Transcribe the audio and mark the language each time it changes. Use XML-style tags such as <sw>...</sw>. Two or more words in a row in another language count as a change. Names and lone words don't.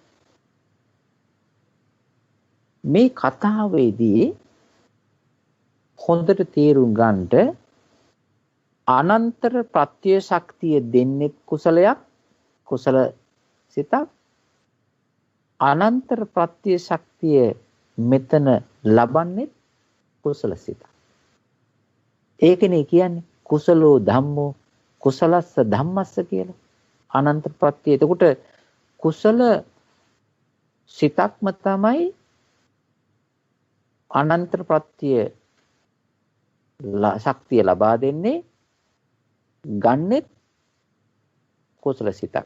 <si>මේ කතාවේදී හොඳට තේරුම් ගන්නට අනන්තර ප්‍රත්‍ය ශක්තිය දෙන්නේ කුසලයක් කුසල සිතක් අනන්තර ප්‍රත්‍ය ශක්තිය මෙතන ලබන්නේ කුසල සිතක්. ඒකනේ කියන්නේ</si> <pi>කුසලෝ ධම්මෝ කුසලස්ස ධම්මස්ස</pi> <si>කියලා. අනන්ත ප්‍රත්‍ය. එතකොට කුසල සිතක්ම තමයි අනන්ත ප්‍රත්‍ය ශක්තිය ලබා දෙන්නේ ගන්නෙත් කුසල සිතක්.</si>